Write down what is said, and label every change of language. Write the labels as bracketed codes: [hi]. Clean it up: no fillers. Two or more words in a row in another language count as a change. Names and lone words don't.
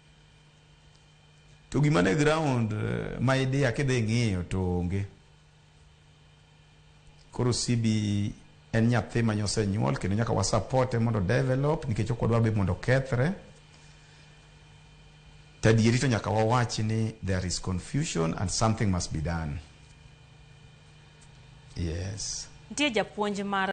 [luo] To gima ne ground ma idea kidhi ng'iyo to onge. Koro CBE en nyathi ma nyose nyuol kendo nyaka wa support mondo develop nikech ok odwa be mondo kethre. Tadieri to nyaka wawach ni [en] there is confusion and something must be done. Yes. [luo] Nitie japuonj mar